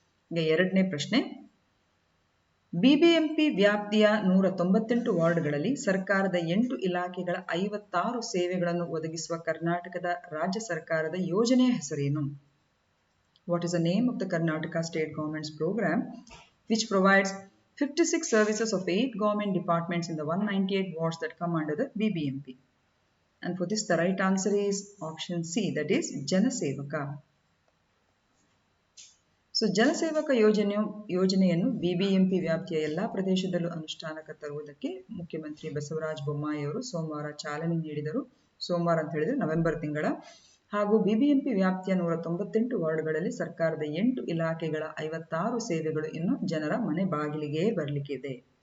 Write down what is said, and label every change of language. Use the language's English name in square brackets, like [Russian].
[Kannada] ಈಗ ಎರಡನೇ ಪ್ರಶ್ನೆ: ಬಿಬಿಎಂಪಿ ವ್ಯಾಪ್ತಿಯ 198 ವಾರ್ಡ್ಗಳಲ್ಲಿ ಸರ್ಕಾರದ 8 ಇಲಾಖೆಗಳ 56 ಸೇವೆಗಳನ್ನು ಒದಗಿಸುವ ಕರ್ನಾಟಕದ ರಾಜ್ಯ ಸರ್ಕಾರದ ಯೋಜನೆಯ ಹೆಸರೇನು? [English] What is the name of the Karnataka state government's program which provides 56 services of 8 government departments in the 198 wards that come under the BBMP? And for this the right answer is option C, that is Janasevaka. [Kannada] So ಜನಸೇವಕ ಯೋಜನೆಯನ್ನು BBMP ವ್ಯಾಪ್ತಿಯ ಎಲ್ಲಾ ಪ್ರದೇಶದಲ್ಲೂ ಅನುಷ್ಠಾನಕ್ಕೆ ತರುವುದಕ್ಕೆ ಮುಖ್ಯಮಂತ್ರಿ ಬಸವರಾಜ ಬೊಮ್ಮಾಯಿ ಅವರು ಸೋಮವಾರ ಚಾಲನೆ ನೀಡಿದರು. ಸೋಮವಾರ ಅಂತ ಹೇಳಿದ್ರೆ ನವೆಂಬರ್ ತಿಂಗಳ. ಹಾಗೂ ಬಿಬಿಎಂಪಿ ವ್ಯಾಪ್ತಿಯ 198 ವಾರ್ಡ್ಗಳಲ್ಲಿ ಸರ್ಕಾರದ 8 ಇಲಾಖೆಗಳ 56 ಸೇವೆಗಳು ಇನ್ನು ಜನರ ಮನೆ ಬಾಗಿಲಿಗೆ ಬರಲಿಕ್ಕಿದೆ.